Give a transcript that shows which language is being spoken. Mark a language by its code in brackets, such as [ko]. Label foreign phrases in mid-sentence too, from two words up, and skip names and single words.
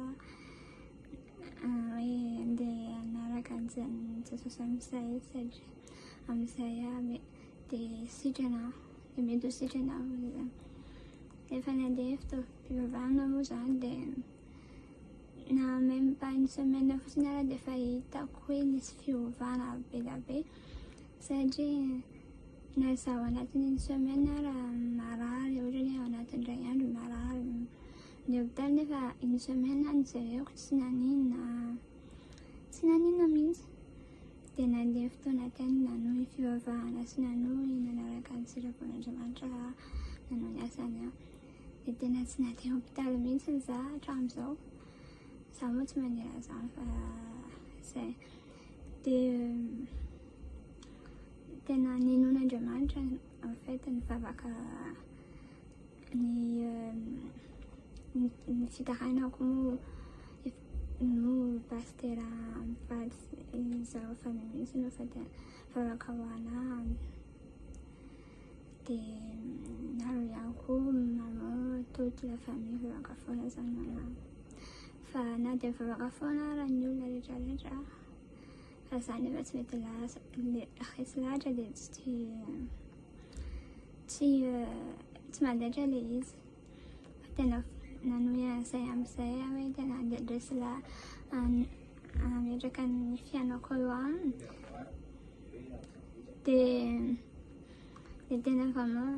[mg] hoe andeha hanaraka an'izany Jesosy amin'izay satria amin'izay dia sitrana dia mety ho sitrana dia efa nandeha fitaovam-pivavahana moa zany dia na [fr] même pas une semaine [mg] fotsiny ara dia efa hitako hoe nisy fiovana be dia be satria na zaho anatin'ny [fr] une semaine [mg] raha marary ohatrany hoe ao anatin'ny iray andro marary ny hôpitaly nefa [fr] une semaine [mg] nijereko tsy naninona mihitsy dia nandeha fotoana teny nanohy fivavahana sy nanohy nanaraka ny sitrapon'Andriamanitra nanao ny asany dia tena tsy nandeha hôpitaly mihitsy za hatramin'izao za moa tsy manera zany fa zay dia tena ninon'Andriamanitra [fr] en fait [mg] ny vavaka ny fitarainako moa pasteur mifaly zareo famille mihitsy no fa vavaka ho anahy dia nareo ihany koa maman [fr] toute la famille [mg] vavaka foana zany manahy fa na dia mivavaka foana raha ny olona rehetrarehetra fa za nefa tsy mety resy lahatra dia tsy mandaitra ilay izy fa tena nanohy an'izay amin'izay hoe tena andresy ametraka ny fiainako eo aminy dia tena vraiment